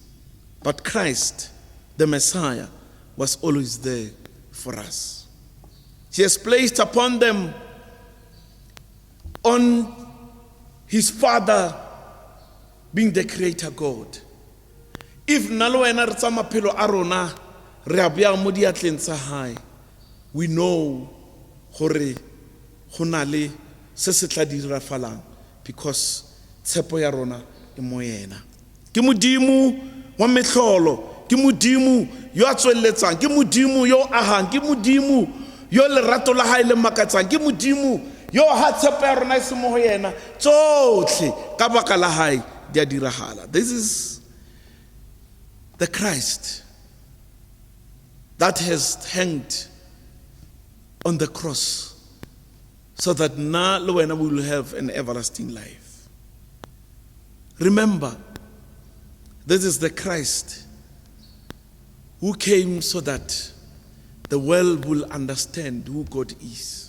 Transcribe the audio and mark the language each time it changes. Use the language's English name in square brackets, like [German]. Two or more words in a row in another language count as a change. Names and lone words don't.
[English] But Christ, the Messiah, was always there for us. He has placed upon them, on his Father being the Creator God. [Tswana] If naloena re tsa maphelo a rona re a bea mo diatleng tsa hae, [English] we know [Tswana] gore go na le se se tla dirafalang, because tshepo ya rona e mo yena. Ke Modimo wa mehlolo, ke Modimo yo a tsweletsang, ke Modimo yo ahang, ke Modimo yo lerato la hae le makatsang, ke Modimo yo ha tshepo ya rona e se mo go yena tsotlhe ka baka la hae di a diragala. [English] This is the Christ that has hanged on the cross, so that now we will have an everlasting life. Remember, this is the Christ who came so that the world will understand who God is.